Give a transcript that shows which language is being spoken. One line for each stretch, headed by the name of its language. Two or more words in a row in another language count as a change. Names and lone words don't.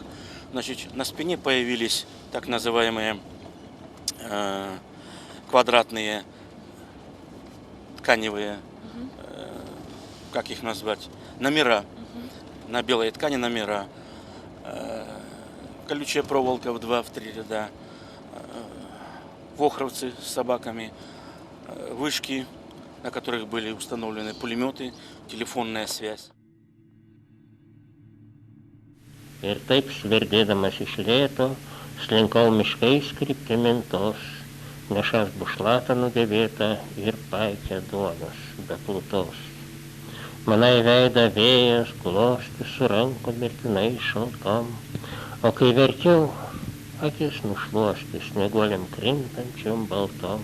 Russian: Значит, на спине появились так называемые квадратные тканевые, как их назвать, номера, на белой ткани номера. Колючая проволока в 2-3 ряда, вохровцы с собаками, вышки на которых были установлены пулеметы, телефонная связь.
Lithuanian: Ir taip sverdėdamas iš lėto, slinkau miškais kryptimintos, nešas bušlatą nudėvėtą ir paikę duonos be plutos. Mane į veidą vėjas glosti su rankom mirtinai šaltom, o kai verkiau, akis nušluosti snieguoliam krintančiom baltom.